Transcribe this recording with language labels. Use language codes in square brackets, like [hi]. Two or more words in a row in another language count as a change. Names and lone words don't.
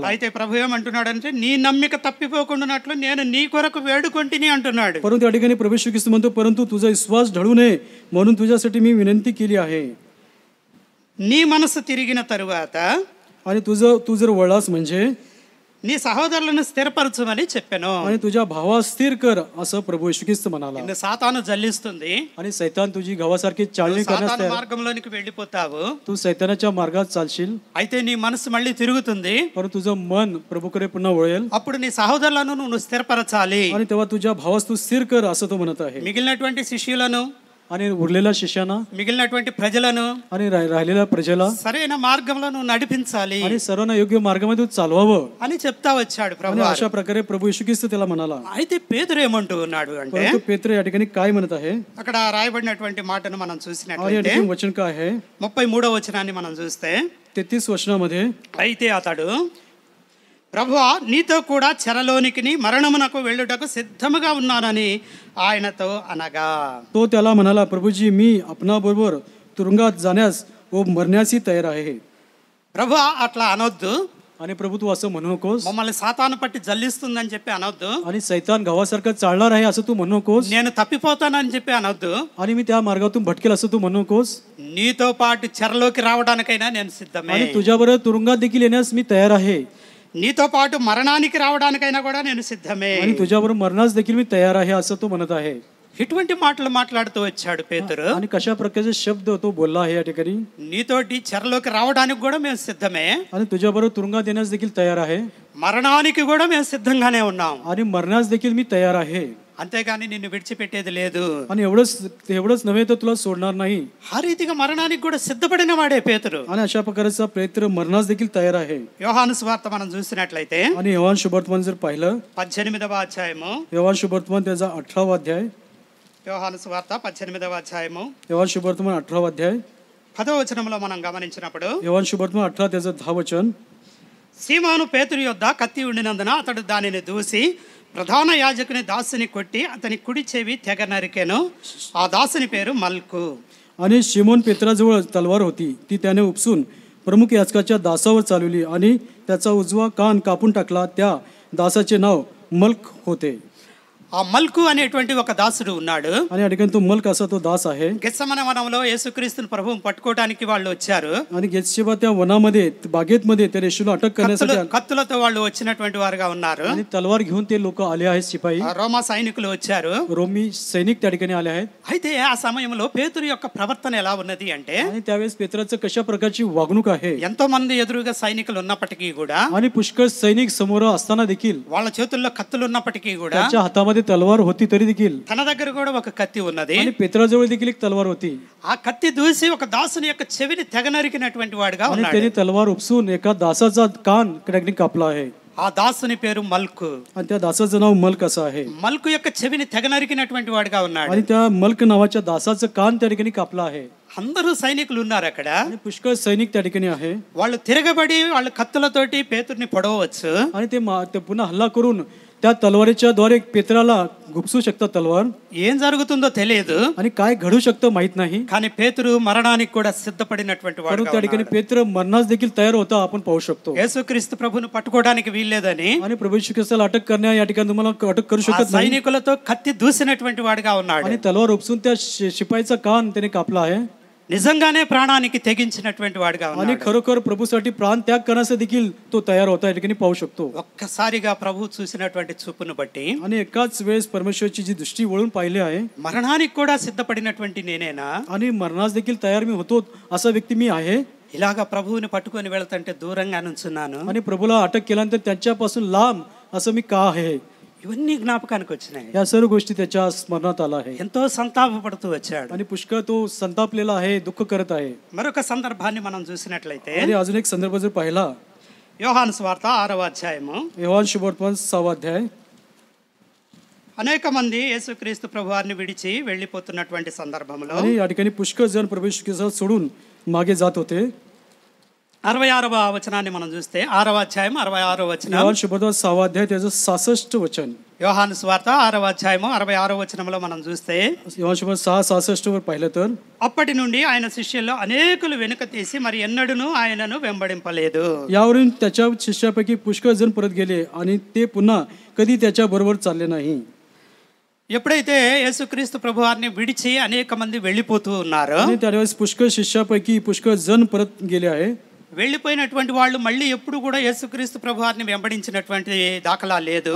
[te] అయితే ప్రభు ఏమంటున్నాడంటే, నీ నమ్మిక తప్పిపోకుండానట్లు నేను నీ కొరకు వేడుకొంటిని అంటున్నాడు. [mr] परंतु या ठिकाणी प्रभू येशू ख्रिस्त म्हणतो, परंतु तुझा विश्वास ढळू नये म्हणून तुझ्यासाठी मी विनंती केली आहे. [te] నీ మనసు తిరిగిన తరువాత [mr] आणि तू जर वळलास म्हणजे [te] నీ సహోదరులను స్థిరపరచమని చెప్పాను. [mr] आणि तुझ्या भावास स्थिर कर असं प्रभू येशू ख्रिस्त म्हणाला. [te] నిన్ను సాతాను జల్లిస్తుంది, [mr] आणि सैतान तुझी गव्हासारखी चाळणी करण्यास [te] సాతాను [mr] तयार. [te] మార్గంలోనికి వెళ్ళిపోతావు. [mr] तू सैतानाच्या मार्गात चालशील, [te] అయితే నీ మనసు మళ్ళీ తిరుగుతుంది. [mr] परंतु तुझं मन प्रभूकडे पुन्हा वळेल [te] అప్పుడు నీ సహోదరులను నువ్వు స్థిరపరచాలి. [mr] आणि तेव्हा तुझ्या भावास तू स्थिर कर असं तो म्हणत आहे. [te] మిగిలినటువంటి శిష్యులను, [mr] आणि उरलेल्या शिष्याना [te] మిగిలినటువంటి ప్రజలను [mr] आणि राहिलेल्या प्रजेला [te] సరైన మార్గంలో నువ్వు నడిపించాలి [mr] आणि सर्वांना योग्य मार्गामध्ये तू चालवावं [te] అని చెప్తా వచ్చాడు [mr] आणि [te] ప్రభు. [mr] अशा प्रकारे प्रभू येशू ख्रिस्त त्याला म्हणाला. [te] అయితే పేతురు ఏమంటూ ఉన్నాడు అంటే, [mr] परंतु पेत्र या ठिकाणी काय म्हणत आहे [te] అక్కడ రాయబడినటువంటి మాటను మనం [mr] आणि या [te] చూసినట్లయితే [mr] ठिकाणी वचन काय आहे [te] 33వ వచనాన్ని మనం చూస్తే, [mr] 33 वचनामध्ये, [te] అయితే అతడు, ప్రభువా నీతో కూడా చెరలోనికి మరణమునకు వెళ్ళుటకు సిద్ధముగా ఉన్నానని ఆయనతో అనగా, [mr] तो त्याला म्हणाला, प्रभूजी मी आपणाबरोबर तुरुंगात जाण्यास व मरण्यासही तयार आहे. [te] ప్రభువా అట్లా అనొద్దు, [mr] आणि प्रभू तू असं म्हणू नकोस [te] మమ్మల్ని సాతాను పట్టి జల్లిస్తుందని చెప్పి అనొద్దు, [mr] आणि सैतान गावासारखं चालणार आहे असं तू म्हणू नकोस [te] నేను తప్పిపోతానని చెప్పి అనొద్దు, [mr] आणि मी त्या मार्गातून भटकेल असं तू म्हणू नकोस [te] నీతో పాటు చెరలోకి రావడానికైనా నేను సిద్ధమే, [mr] आणि तुझ्याबरोबर तुरुंगात देखील येण्यास मी तयार आहे [te] నీతో పాటు మరణానికి రావడానికైనా కూడా నేను సిద్ధమే. [mr] आणि तुझ्याबरोबर मरणास देखील मी तयार आहे असं तो म्हणत आहे. [te] ఇటువంటి మాటలు మాట్లాడుతూ వచ్చాడు పేతురు. [mr] आणि कशा प्रकारचे शब्द तो बोलला आहे या ठिकाणी. [te] నీతోటి చెరలోకి రావడానికి కూడా మేము సిద్ధమే, [mr] आणि तुझ्याबरोबर तुरुंगात येण्यास देखील तयार आहे [te] మరణానికి కూడా మేము సిద్ధంగానే ఉన్నాం, [mr] आणि मरण्यास देखील मी तयार आहे. [te] అంతేగాని నిన్ను విడిచిపెట్టేది లేదు. [mr] आणि एवढंच नव्हे तर तुला सोडणार नाही. [te] ఆ రీతిగా మరణానికి కూడా సిద్ధపడిన వాడే పేతురు. [mr] आणि अशा प्रकारचा प्रयत्न मरणास देखील तयार आहे. [te] యోహాను సువార్త మనం చూసినట్లయితే [mr] आणि योहान शुभवर्तमान जर पाहिलं, [te] 18వ అధ్యాయము, [mr] योहान शुभवर्तमान त्याचा 18वा अध्याय, [te] యోహాను సువార్త 18వ అధ్యాయము [mr] योहान शुभवर्तमान 18वा अध्याय, [te] 10వ వచనంలో మనం గమనించినప్పుడు, [mr] योहान शुभवर्तमान 18 त्याचं 10 वचन, [te] సీమోను పేతురు యొద్ద కత్తి ఉండినందున అతడు దానిని దూసి ప్రధాన యాజకుని దాసుని కొట్టి అతని కుడి చెవి తెగ నరికెను. ఆ దాసుని పేరు మల్కు. [mr] आणि शिमोन पेत्राजवळ तलवार होती, ती त्याने उपसून प्रमुख याजकाच्या दासावर चालवली आणि त्याचा उजवा कान कापून टाकला. त्या दासाचे नाव मल्क होते. [te] ఆ మల్కు అనేటువంటి ఒక దాసుడు ఉన్నాడు. [mr] आणि या ठिकाणी तो मल्क असा तो दास आहे. [te] గెత్సెమనే వనంలో యేసుక్రీస్తుని ప్రభువుని పట్టుకోవడానికి వాళ్ళు వచ్చారు. [mr] आणि गेत्शेबा त्या वनामध्ये बागेतमध्ये त्या येशूला अटक करण्यासाठी [te] కత్తులతో వాళ్ళు వచ్చినటువంటి వారుగా ఉన్నారు. [mr] आणि तलवार घेऊन ते लोक आले आहेत. शिपाई, [te] రోమా సైనికులు వచ్చారు. [mr] रोमी सैनिक त्या ठिकाणी आले आहेत. [te] అయితే ఆ సమయంలో పేతురు యొక్క ప్రవర్తన ఎలా ఉన్నది అంటే, [mr] आणि त्यावेळेस पेत्राचं कशा प्रकारची वागणूक आहे. [te] ఎంతో మంది ఎదురుగా సైనికులు ఉన్నప్పటికీ కూడా, [mr] आणि पुष्कळ सैनिक समोर असताना देखील, [te] వాళ్ళ చేతుల్లో కత్తులు ఉన్నప్పటికీ కూడా, [mr] त्याच्या हातामध्ये तलवार होती तरी देखील, [te] తన దగ్గర కూడా ఒక కత్తి ఉన్నది. [mr] आणि पेत्राजवळ देखील एक तलवार होती. [te] ఆ కత్తి దూసి ఒక దాసుని యొక్క చెవిని తెగ నరికినటువంటి వాడుగా [mr] आणि [te] ఉన్నాడు. [mr] त्याने तलवार उपसून एका दासाचा कान कडकनी कापला आहे. [te] ఆ దాసుని పేరు మల్కు. [mr] आणि त्या दासाचं नाव मल्क असं आहे. [te] మల్కు యొక్క చెవిని తెగ నరికినటువంటి వాడుగా ఉన్నాడు. [mr] आणि त्या मल्क नावाच्या दासाचं कान त्या ठिकाणी कापलं आहे. [te] అందరూ సైనికులు ఉన్నారు అక్కడ. [mr] आणि पुष्कळ सैनिक त्या ठिकाणी आहे. [te] వాళ్ళు తిరగబడి వాళ్ళు కత్తులతోటి పేతుర్ని పొడవచ్చు. [mr] आणि ते पुन्हा हल्ला करून त्या तलवारीच्या द्वारे पेत्राला गुपसू शकतात तलवार. [te] ఏం జరుగుతుందో తెలియదు, [mr] आणि काय घडू शकतं माहित नाही. [te] కానీ పేతురు మరణానికి కూడా సిద్ధపడినటువంటి వాడు. [mr] त्या ठिकाणी पेत्र मरणास देखील तयार होता आपण पाहू शकतो. [te] యేసుక్రీస్తు ప్రభువును పట్టుకోవడానికి వీల్లేదని [mr] आणि प्रभू येशू ख्रिस्ताला अटक करण्या या ठिकाणी तुम्हाला अटक करू [te] ఆ [mr] शकत नाही. [te] సైనికులతో కత్తి దూసినటువంటి వాడుగా ఉన్నాడు. [mr] आणि तलवार उपसून त्या शिपाईचा कान त्याने कापला आहे. [te] నిజంగానే ప్రాణానికి తెగించినటువంటి వాడుగా [mr] आणि [te] ఉన్నాడు. [mr] खरोखर प्रभूसाठी प्राण त्याग करण्यास देखील तो तयार होता या ठिकाणी पाहू शकतो. [te] ఒక్కసారిగా ప్రభు చూసినటువంటి చూపును బట్టి [mr] आणि एकाच वेळेस परमेश्वरची जी दृष्टी वळून पाहिली आहे, [te] మరణానికి కూడా సిద్ధపడినటువంటి నేనేనా, [mr] आणि मरणास देखील तयार मी होतो असा व्यक्ती मी आहे. [te] ఇలాగా ప్రభువుని పట్టుకొని వెళ్తుంటే దూరంగా నుంచున్నాను. [mr] आणि प्रभूला अटक केल्यानंतर त्यांच्यापासून लांब असं मी का आहे. [te] ఇవన్నీ జ్ఞాపకానికి వచ్చినాయి. [mr] या सर्व गोष्टी त्याच्या स्मरणात आला आहे. [te] ఎంతో సంతాపపడుతూ వచ్చాడు. [mr] आणि पुष्कळ तो संतापलेला आहे, दुःख करत आहे. [te] మరొక సందర్భాన్ని మనం చూసినట్లయితే, [mr] आणि अजून एक संदर्भ जर पाहिला, [te] యోహాను సువార్త 6వ అధ్యాయము, [mr] योहान शुभवर्तमान 6वा अध्याय, [te] అనేక మంది యేసుక్రీస్తు ప్రభువారిని విడిచి వెళ్ళిపోతున్నటువంటి సందర్భంలో [mr] आणि या ठिकाणी पुष्कळ जण प्रभू येशू ख्रिस्ताला सोडून मागे जात होते. [te] 66వ వచనాన్ని మనం చూస్తే 6వ అధ్యాయం 66వ వచనం, [mr] योहान सुसमाचार 6वा अध्याय त्याचं 66 वचन. [te] యోహాను సువార్త 6వ అధ్యాయము 66వ వచనంలో మనం చూస్తే [mr] योहान सुसमाचार 6:66 वर पाहिलं तर [te] అప్పటి నుండి ఆయన శిష్యుల్లో అనేకులు వెనుక తీసి మరి ఎన్నడూను ఆయనను వెంబడింపలేదు. [mr] यावरून त्याच्या शिष्यापैकी पुष्कळ जण परत गेले आणि ते पुन्हा कधी त्याच्या बरोबर चालले नाही. [te] ఎప్పుడైతే యేసుక్రీస్తు ప్రభువారిని విడిచి అనేక మంది వెళ్ళిపోతూ ఉన్నారో, [mr] आणि त्यावेळेस पुष्कळ शिष्यापैकी पुष्कळ जण परत गेले आहे. [te] వెళ్ళిపోయినటువంటి వాళ్ళు మళ్ళీ ఎప్పుడు కూడా యేసుక్రీస్తు ప్రభువారిని వెంబడించినటువంటి దాఖలా లేదు.